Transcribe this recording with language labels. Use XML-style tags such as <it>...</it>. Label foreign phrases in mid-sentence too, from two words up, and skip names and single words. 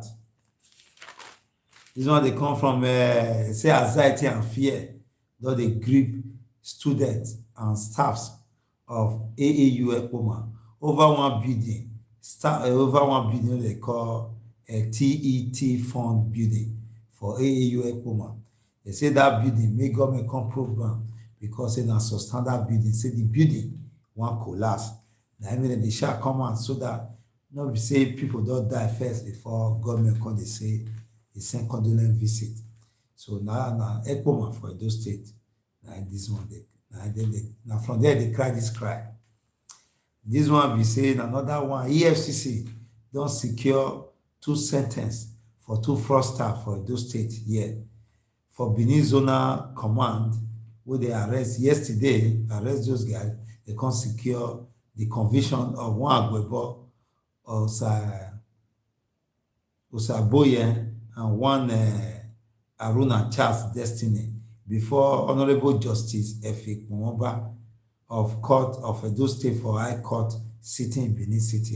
<pcm>This one they come from say anxiety and fear don dey grip students and staffs of AAU Ekpoma over one building they call a TET fund building for AAU Ekpoma. They say that building make government come program because say na substandard building. Say the building wan collapse. Na im dem dey sha come out so that no be say people don die first before government come dey say dey send condolence visit. So na Ekpoma for Edo State. Na this one na from there they cry this cry. This one be saying another one. EFCC don secure 2 sentences for 2 fraudsters for Edo State here. For Benin Zonal Command, where they arrest those guys, they can secure the conviction of one Agbebo, Osaboye, and one Aruna Charles Destiny before Honorable Justice Efik Mwamba of Court of Edo State for High Court sitting in Benin City.</pcm>